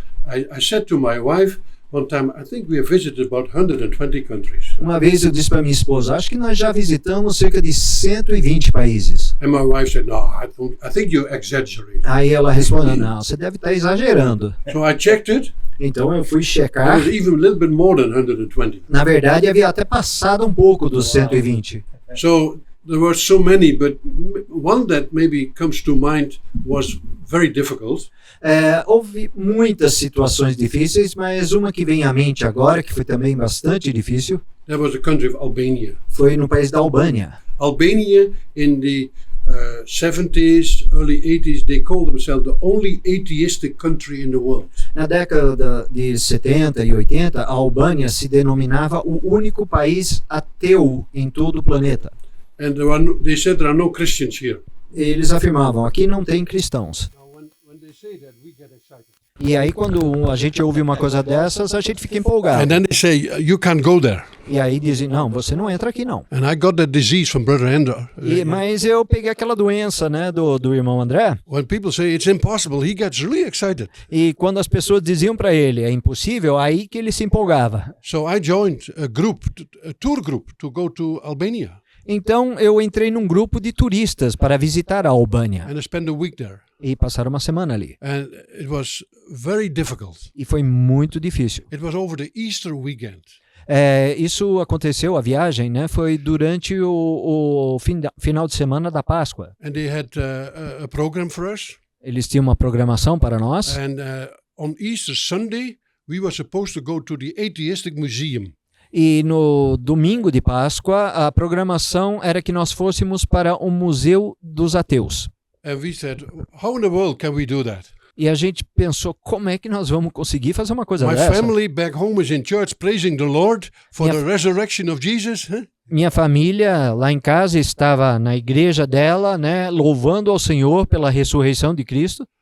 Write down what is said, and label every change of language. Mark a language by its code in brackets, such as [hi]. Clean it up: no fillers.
[en] I said to my wife one time, I think we have visited about 120 countries. [pt] Uma vez eu disse para minha esposa, acho que nós já visitamos cerca de 120 países. [en] And my wife said, no, I think you exaggerate. [pt] Aí ela respondeu, não, você deve estar exagerando. [en] So I checked it. [pt] Então eu fui [en] It [pt] checar. [en] was even a little bit more than 120. [pt] Na verdade, havia até passado um pouco dos 120. [en] So there were so many, but one that maybe comes to mind was very difficult. [pt] Houve muitas situações difíceis, mas uma que vem à mente agora, que foi também bastante difícil, [en] That was the country of Albania. [pt] foi no país da Albânia. [en] Albania in the 70s, early 80s, they called themselves the only atheistic country in the world. [pt] Na década de 70 e 80, a Albânia se denominava o único país ateu em todo o planeta. [en] And they said there are no Christians here. [pt] Eles afirmavam, aqui não tem cristãos. [en] When they say that, we get excited. [pt] E aí quando a gente ouve uma coisa dessas, a gente fica empolgado. [en] And then they say, you can't go there. [pt] E aí dizem, não, você não entra aqui não. [en] And I got that disease from Brother Andrew. [pt] Mas eu peguei aquela doença, né, do irmão André. [en] When people say it's impossible, he gets really excited. [pt] E quando as pessoas diziam para ele, é impossível, aí que ele se empolgava. [en] So I joined a tour group to go to Albania. [pt] Então eu entrei num grupo de turistas para visitar a Albânia [en] and I spent a week there. [pt] e passar uma semana ali. [en] And it was very difficult. [pt] E foi muito difícil. [en] It was over the Easter weekend. [pt] Isso aconteceu, a viagem, né? Foi durante o final de semana da Páscoa. [en] And they had a program for us. [pt] Eles tinham uma programação para nós. [en] And on Easter Sunday, we were supposed to go to the Atheistic Museum. [pt] E no domingo de Páscoa, a programação era que nós fôssemos para o Museu dos Ateus. [en] And we said, how in the world can we do that? [pt] E a gente pensou, como é que nós vamos conseguir fazer uma coisa [en] My [pt] dessa? [en] family back home is in church praising the Lord for the resurrection of Jesus. Huh? [pt] Minha família lá em casa estava na igreja dela, né, louvando ao Senhor pela ressurreição de Cristo.